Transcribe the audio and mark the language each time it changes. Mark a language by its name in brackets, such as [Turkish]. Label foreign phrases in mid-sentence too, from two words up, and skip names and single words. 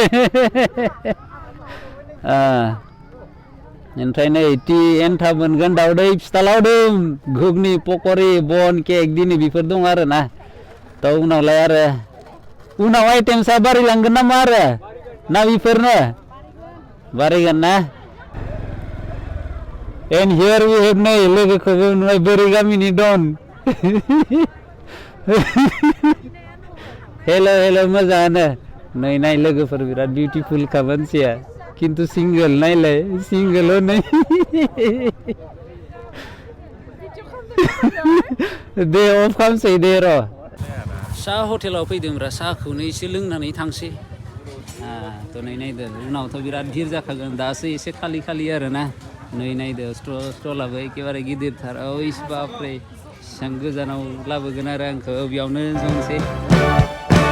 [Bodo] ओमफ्राय नै टि एन्थाब मोनगोन दावदै फिथा लावदुम घुगनि पकरि बन केक दिनै बेफोर दं आरोना थ' उनावलाय आरो उनाव आइटेमसा बारायलांगोन नामा आरो ना बेफोरनो बारायगोन ना [English] And here we have [Bodo] नै लोगोखौबो नुबाय बोरै गामिनि दन हेल' मोजाङानो नै नाय लोगोफोर बिराद बिउटिफुलखा मानसिया खिन्थु सिंगोल नायलाय सिंगोल हनै [English] day off [Bodo] खालामसै दे र' साहा हटेलाव फैदोंब्रा साहाखौनो एसे लोंनानै थांसै थ' नै नायदो उनावथ' बिराद भिर जाखागोन दासो एसे खालि आरोना नै नायदो स्टलाबो एखेबारे गिदिरथार ओइस बाप्रे बेसेबां गोजानाव लाबोगोन आरो आंखौ बेयावनो जनोसै